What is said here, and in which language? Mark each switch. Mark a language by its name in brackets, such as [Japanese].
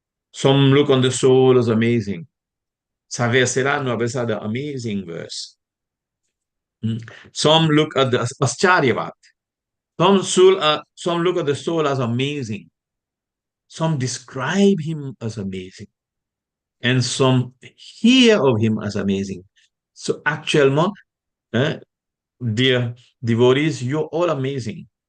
[English] Some look on the soul as amazing. [French] Ça verset-là, nous appelons ça [English] the amazing verse. Some look at the ascharyavat. Some look at the soul as amazing. Some describe him as amazing. And some hear of him as amazing. So actuellement, dear devotees, you're all amazing.